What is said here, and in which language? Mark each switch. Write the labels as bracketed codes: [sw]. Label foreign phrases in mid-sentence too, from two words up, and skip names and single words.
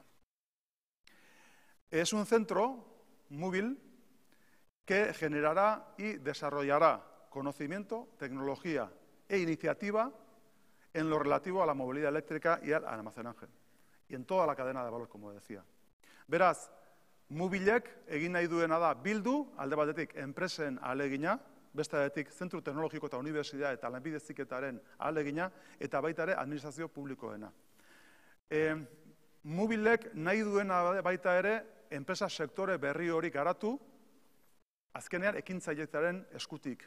[es] Es un centro, Móvil, que generará y desarrollará conocimiento, tecnología e iniciativa en lo relativo a la movilidad eléctrica y al almacenaje, y en toda la cadena de valor, como decía. [eu] Beraz, Móvilek egin nahi duena da bildu, alde batetik enpresen ahalegina, beste aldetik zentru teknologiko eta unibertsitate eta lanbide heziketaren ahalegina, eta baita ere administrazio publikoena. Móvilek nahi duena baita ere enpresa sektore berri hori garatu, azkenean ekintzailetzaren eskutik.